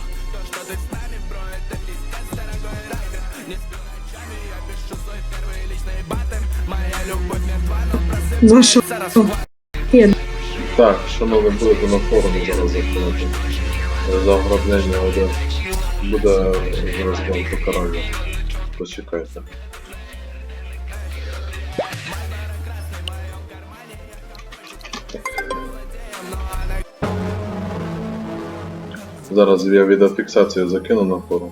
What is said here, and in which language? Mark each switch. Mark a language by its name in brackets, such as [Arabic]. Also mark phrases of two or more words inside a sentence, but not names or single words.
[Russian] То, что ты с нами, бро, это пиздец, дорогой райдер. Не сплю ночами, я пишу свой первый личный баттер. Моя любовь мертва, но просыпается расхват. [Ukrainian] Так, шановні, будете на форумі зараз заходити. За ограблення один. Буде зараз вам покарання. Почекайте. Зараз я відеофіксацію закину на форум.